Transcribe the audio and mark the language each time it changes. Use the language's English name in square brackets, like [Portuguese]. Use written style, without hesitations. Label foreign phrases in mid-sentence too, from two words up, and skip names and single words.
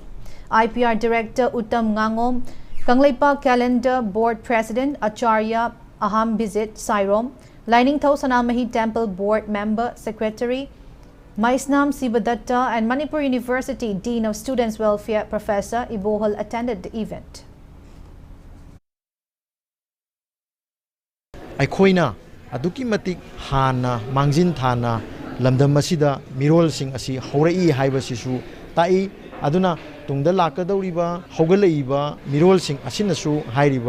[English] IPR Director Uttam Ngangom, Kangleipak Calendar Board President Acharya Ahambizit Sairom, Lining Thau Sanamahi Temple Board Member Secretary Maisnam Sibadatta, and Manipur University Dean of Students Welfare Professor Ibohal attended the event. [Manipuri] Aduki matik hana mangjin thana lamdam masida mirol sing asi horai haiba sisu tai aduna tungda lakadoriba hogalaiba mirol sing asinasu hairiba